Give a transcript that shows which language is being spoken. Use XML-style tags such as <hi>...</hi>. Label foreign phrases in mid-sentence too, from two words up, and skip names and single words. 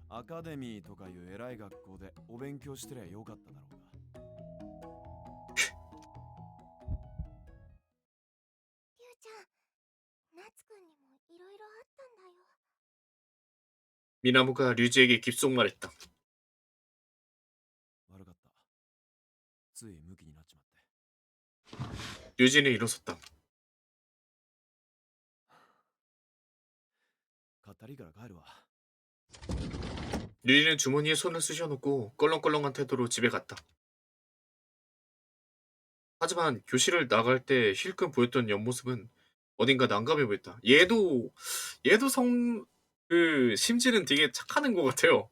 <ja>アカデミーとかいう偉い学校でお勉強してりゃよかっただろうが。リュウちゃん、ナツくんにもいろいろあったんだよ。</ja> <ko>미나무가 류지에게 깁속말했다.</ko> <ja>悪かった。ついムキになっちまって。</ja> <ko>류지는 일어섰다.</ko> <ja>買ったりから帰るわ。</ja> <ko>류지는 주머니에 손을 쑤셔놓고 껄렁껄렁한 태도로 집에 갔다. 하지만 교실을 나갈 때 힐끔 보였던 옆모습은 어딘가 난감해 보였다. 얘도 심지는 되게 착하는 것 같아요.</ko>